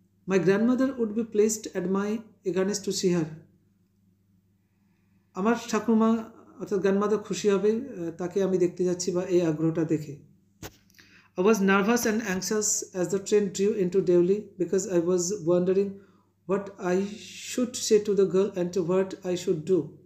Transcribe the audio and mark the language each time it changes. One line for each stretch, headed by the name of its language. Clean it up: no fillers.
English: My grandmother would be pleased at my eagerness to see her.
Bangla: আমার ঠাকুমা অর্থাৎ grandmother খুশি হবে তাকে আমি দেখতে যাচ্ছি বা এই আগ্রহটা দেখে।
English: I was nervous and anxious as the train drew into Devli because I was wondering what I should say to the girl and what I should do.